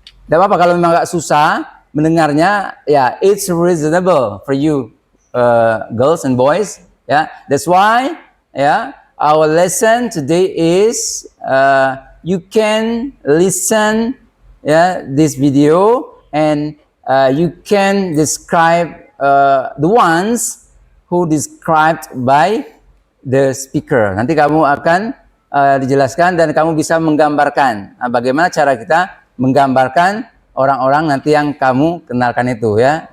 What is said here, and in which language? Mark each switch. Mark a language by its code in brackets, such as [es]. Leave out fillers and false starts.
[id] Tidak apa-apa kalau memang agak susah mendengarnya. [en] Ya, it's reasonable for you, girls and boys. Ya, that's why, ya, our lesson today is you can listen, ya, this video, and you can describe the ones who described by the speaker. [id] Nanti kamu akan dijelaskan dan kamu bisa menggambarkan. Nah, bagaimana cara kita menggambarkan orang-orang nanti yang kamu kenalkan itu, ya.